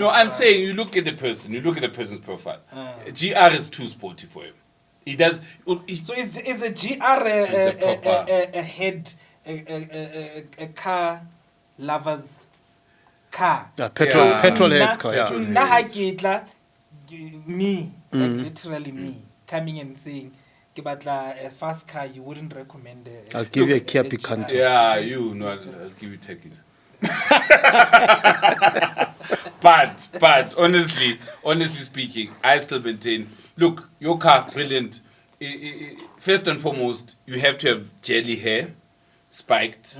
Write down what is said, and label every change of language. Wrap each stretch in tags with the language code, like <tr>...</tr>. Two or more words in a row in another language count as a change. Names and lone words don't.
<en>No, I'm saying you look at the person, you look at the person's profile. GR is too sporty for him. He does... So is a GR It's a proper- a head, a car lover's car? Petrolheads car, yeah. Petrol-</en> <st>Na ha ke tla,</st> <en>me, like literally me, coming and saying,</en> <st>"Ke batla</st> <en>a fast car," you wouldn't recommend I'll give you a Kia GR. Picanto. Yeah, I'll give you techies. but honestly speaking, I still maintain, look, your car, brilliant. First and foremost, you have to have jelly hair, spiked.</en>